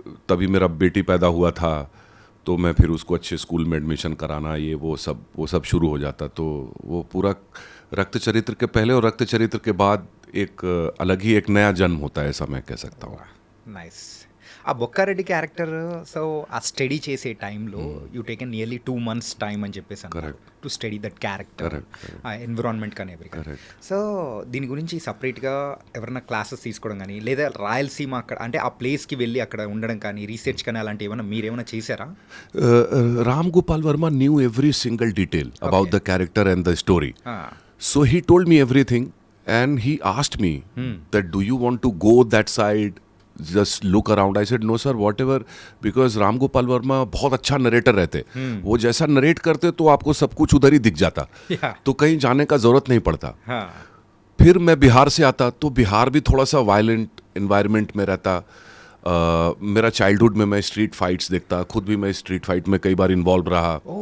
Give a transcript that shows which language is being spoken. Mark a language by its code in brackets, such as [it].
[hi] तभी मेरा बेटी पैदा हुआ था, तो मैं फिर उसको अच्छे स्कूल में एडमिशन कराना, ये वो सब शुरू हो जाता. तो वो पूरा रक्त चरित्र के पहले और रक्त चरित्र के बाद एक अलग ही एक नया जन्म होता है, ऐसा मैं कह सकता हूँ. [en] Nice. [te] ఆ బొక్కారెడ్డి క్యారెక్టర్, సో ఆ స్టడీ చేసే టైంలో [en] you taken nearly 2 months [te] time అని చెప్పేసి [en] to study that character, [te] ఆ ఎన్విరాన్మెంట్ కానీ ఎవరికి. సో దీని గురించి సపరేట్గా ఎవరైనా క్లాసెస్ తీసుకోవడం కానీ, లేదా రాయలసీమ అక్కడ అంటే ఆ ప్లేస్కి వెళ్ళి అక్కడ ఉండడం కానీ, రీసెర్చ్ కానీ అలాంటి ఏమైనా మీరేమైనా చేశారా? [en] Ram Gopal Varma knew every single detail about the character and the story. So he told me everything, and he asked me that do you want to go that side, just look around. I said no sir, whatever, because Ram Gopal Varma [hi] बहुत अच्छा narrator रहते. वो जैसा narrate करते तो आपको सब कुछ उधर ही दिख जाता, तो कहीं जाने का जरूरत नहीं पड़ता. फिर मैं बिहार से आता, तो बिहार भी थोड़ा सा वायलेंट एनवायरनमेंट में रहता. मेरा चाइल्डहुड में मैं स्ट्रीट फाइट्स देखता, खुद भी मैं स्ट्रीट फाइट में कई बार इन्वॉल्व रहा.